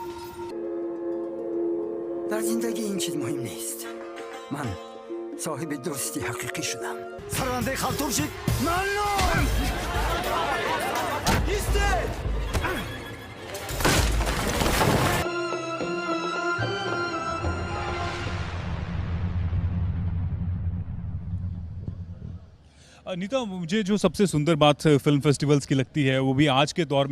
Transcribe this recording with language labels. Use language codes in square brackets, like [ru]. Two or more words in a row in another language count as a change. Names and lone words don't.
[fa] در زندگی این چیز مهم نیست. من صاحب دوستی حقیقی شدم. فرانده خالتورشید ممنون. [hi] अनीता, मुझे जो सबसे सुंदर बात [en] film festivals [hi] की लगती है वो भी आज के दौर में